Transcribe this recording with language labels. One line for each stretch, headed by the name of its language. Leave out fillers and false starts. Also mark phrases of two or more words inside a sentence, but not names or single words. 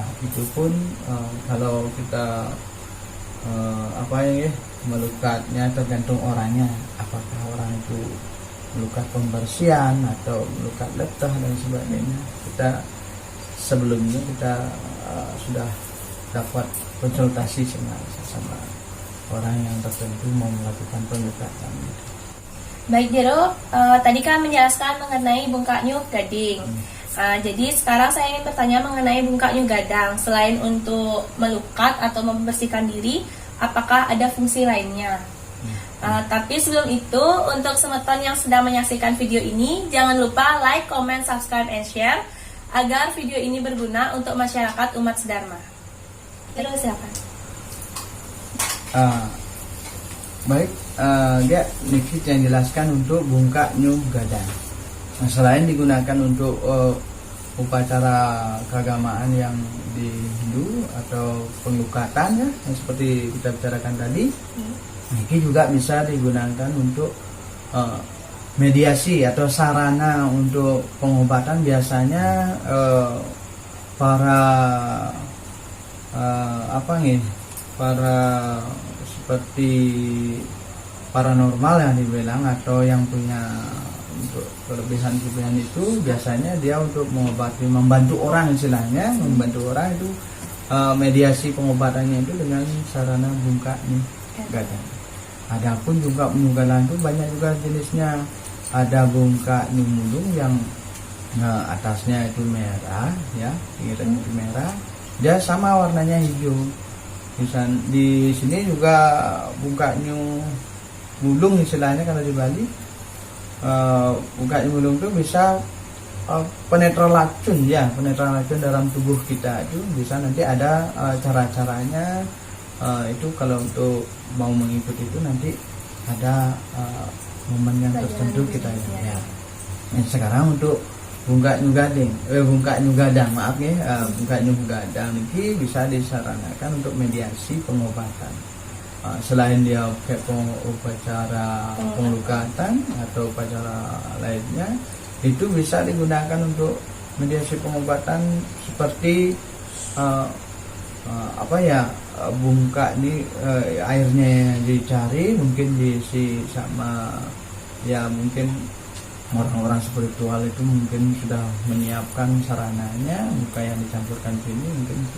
Indonesian: Itu pun kalau kita melukatnya tergantung orangnya, apakah orang itu melukat pembersihan atau melukat letah dan sebagainya. Sebelumnya kita sudah dapat konsultasi sama orang yang tertentu mau melakukan penglukatan. Baik Jero, tadi kan menjelaskan mengenai
Balinese: bungkak nyuh gading.
Indonesian: Jadi sekarang saya ingin bertanya mengenai
Balinese: bungkak nyuh gadang.
Indonesian: Selain untuk melukat atau membersihkan diri, apakah ada fungsi lainnya? Tapi sebelum itu, untuk semeton yang sedang menyaksikan video ini, jangan lupa
English: like, comment, subscribe, and share
Indonesian: agar video ini berguna untuk masyarakat umat sedharma. Terus silakan. Baik, dia Nikit yang jelaskan untuk
Balinese: bungkak nyuh gadang.
Indonesian: Nah, selain digunakan untuk upacara keagamaan yang di Hindu atau penglukatan ya, yang seperti kita bicarakan tadi, ini juga bisa digunakan untuk mediasi atau sarana untuk pengobatan. Biasanya para seperti paranormal yang dibilang, atau yang punya untuk kelebihan itu, biasanya dia untuk mengobati, membantu orang istilahnya, membantu orang itu mediasi pengobatannya itu dengan sarana
Balinese: bungkak nyuh gadang.
Indonesian: Adapun juga penugalan itu banyak juga jenisnya. Ada
Balinese: bungkak nyuh mulung
Indonesian: yang atasnya itu merah, ya, pinggirannya itu merah. Dia sama warnanya hijau. Di sini juga
Balinese: bungkak nyuh mulung
Indonesian: istilahnya kalau di Bali.
Balinese: Bungkak nyuh mulung
Indonesian: itu bisa penetral racun, ya, penetral racun dalam tubuh kita itu bisa. Nanti ada cara-caranya. Itu kalau untuk mau mengikuti itu nanti ada momen yang tertentu kita ya. Nah, sekarang untuk
Balinese: bungkak nyuh gadang,
Indonesian: maaf ya,
Balinese: bungkak nyuh gadang
Indonesian: ini bisa disaranakan untuk mediasi pengobatan. Selain dia pakai upacara penglukatan atau upacara lainnya, itu bisa digunakan untuk mediasi pengobatan seperti bungkak ini, airnya dicari, mungkin diisi sama, ya, mungkin orang-orang spiritual itu mungkin sudah menyiapkan sarananya, muka yang dicampurkan sini mungkin itu.